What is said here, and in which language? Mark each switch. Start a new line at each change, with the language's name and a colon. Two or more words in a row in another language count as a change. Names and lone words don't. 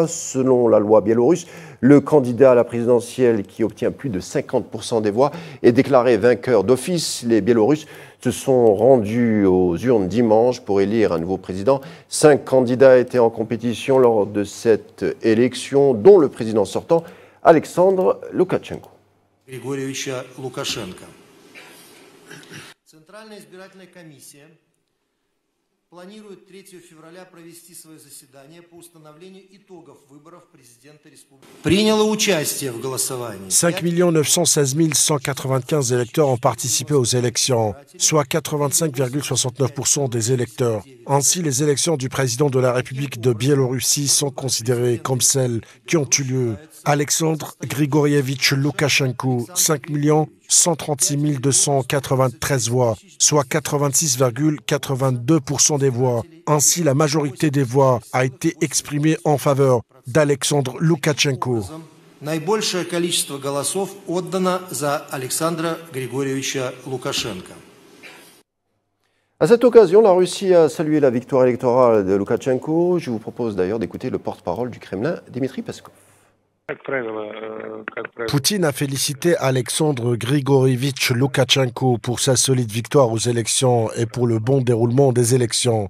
French: Selon la loi biélorusse, le candidat à la présidentielle qui obtient plus de 50% des voix est déclaré vainqueur d'office. Les Biélorusses se sont rendus aux urnes dimanche pour élire un nouveau président. 5 candidats étaient en compétition lors de cette élection, dont le président sortant, Alexandre Loukachenko.
Russian: Григорьевича Лукашенко. Центральная избирательная комиссия планирует 3 февраля провести свое заседание по установлению итогов выборов президента республики. Приняло участие в голосовании.
French: 5 916 195 électeurs ont participé aux élections, soit 85,69% des électeurs. Ainsi, les élections du président de la République de Biélorussie sont considérées comme celles qui ont eu lieu. Alexandre Grigorievitch Loukachenko, 5 136 293 voix, soit 86,82% des voix. Ainsi, la majorité des voix a été exprimée en faveur d'Alexandre Loukachenko.
Russian: Наибольшее количество голосов отдано за Александра Григорьевича Лукашенко.
French: À cette occasion, la Russie a salué la victoire électorale de Loukachenko. Je vous propose d'ailleurs d'écouter le porte-parole du Kremlin, Dmitri Peskov. Poutine a félicité Alexandre Grigorievitch Loukachenko pour sa solide victoire aux élections et pour le bon déroulement des élections.